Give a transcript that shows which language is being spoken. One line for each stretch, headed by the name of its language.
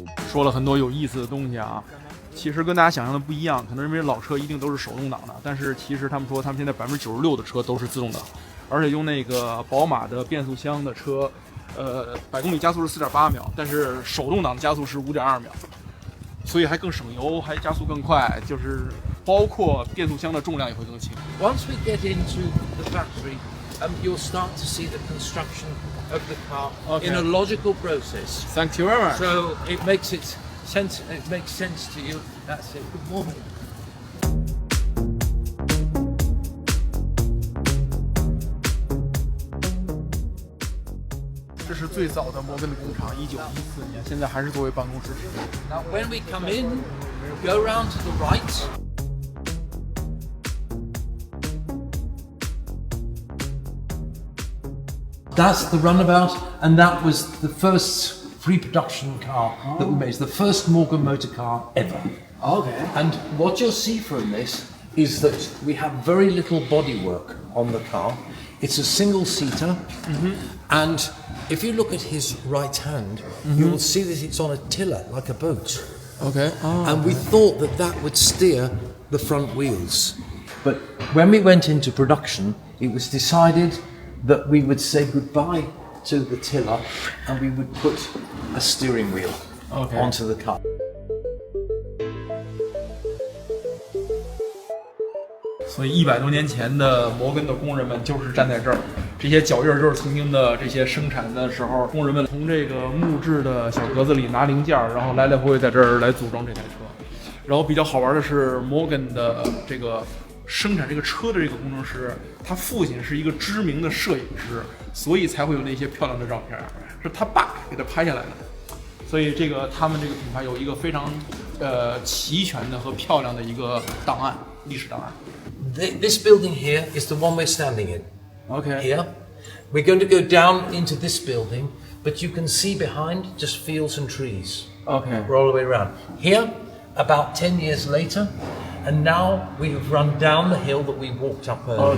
Chinese: 说了很多有意思的东西啊，其实跟大家想象的不一样，可能认为老车一定都是手动挡的，但是其实他们说他们现在96%的车都是自动挡。而且用那个宝马的变速箱的车，100公里加速是4.8秒，但是手动挡的加速是5.2秒，所以还更省油，还加速更快，就是包括变速箱的重量也会更轻。
English: Once we get into the factory, you'll start to see the construction of the car in a logical process. Thank you very much. So it makes sense to you. That's it. Good morning.
Chinese: 这是最早的摩根的工厂，1914年，现在还是作为办公室使用。
English: Now, when we come in, go round to the right. That's the runabout, and that was the first pre-production car that we made. It's the first Morgan motor car ever. Okay. And what you'll see from this is that we have very little bodywork on the car. It's a single-seater, and if you look at his right hand, you will see that it's on a tiller, like a boat. Okay. And we thought that that would steer the front wheels. But when we went into production, it was decided that we would say goodbye to the tiller and we would put a steering wheel onto the car.
Chinese: 所以100多年前的摩根的工人们就是站在这儿，这些脚印就是曾经的这些生产的时候，工人们从这个木质的小格子里拿零件，然后来来回回在这儿来组装这台车。然后比较好玩的是，摩根的这个生产这个车的这个工程师，他父亲是一个知名的摄影师，所以才会有那些漂亮的照片，是他爸给他拍下来的。所以他们这个品牌有一个非常齐全的和漂亮的一个档案，历史档案。
English: This building here is the one we're standing in. Okay. Here. We're going to go down into this building, but you can see behind just fields and trees. Okay. We're all the way around. Here, about 10 years later, and now we have run down the hill that we walked up earlier.